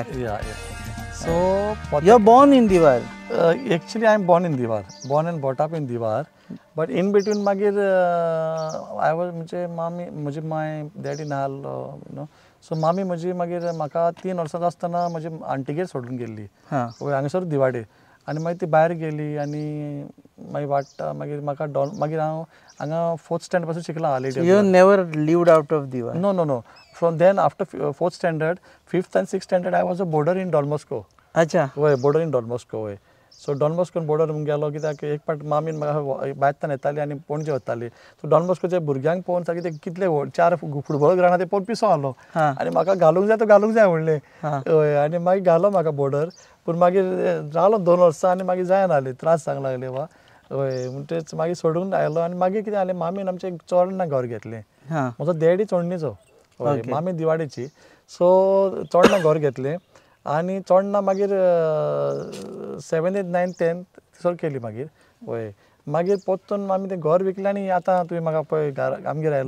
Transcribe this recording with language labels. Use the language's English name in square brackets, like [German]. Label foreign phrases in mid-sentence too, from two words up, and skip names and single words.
[English] So you are born in Diwar. Actually I am born in Diwar, born and brought up in Diwar, but in between [Konkani] magir [English] I was [Konkani] म्हणजे [English] my daddy [Konkani] नाल सो मामी म्हजी मागीर म्हाका 3 वर्सां आसतना म्हजी आंटीगेर सोडून गेल्ली हांगासर दिवाडे आनी मागीर ती भायर गेली आनी मागीर वाडटा मागीर म्हाका मागीर हांव हांगा 4th standard पासून शिकलां हालीं [English] You never lived out of Diwar? No. From then after 4th standard, 5th and 6th standard I was a boarder in Don Bosco. [Konkani] अच्छा [English] why boarder in Don Bosco [Konkani] वय सो डॉन बॉस्कोन बॉर्डर गेलो कित्याक एक पाट मामीन म्हाका बायतान येताली आनी पणजे वताली सो डॉन बॉस्कोच्या भुरग्यांक पळोवन सारकें ते कितले 4 फुटबॉल ग्रावंड ते पळोवन पिसो आलो आनी म्हाका घालूंक जाय तो घालूंक जाय म्हणलें हय आनी मागीर घालो म्हाका बॉर्डर पूण मागीर रावलो 2 वर्सां आनी मागीर जायना जालें त्रास जावंक लागले वा हय म्हणटच मागीर सोडून आयलो आनी मागीर कितें जालें मामीन आमचें चोडणा घर घेतलें म्हजो डॅडी चोडणीचो हय मामी दिवाडेची सो चोडणा घर घेतलें आनी चोडणा मागीर 7th 8th 9th 10th थंयसर केली मागीर हय मागीर पोत्तून आमी तें घर विकलें आनी आतां तुवें म्हाका पळय आमगेर आयलो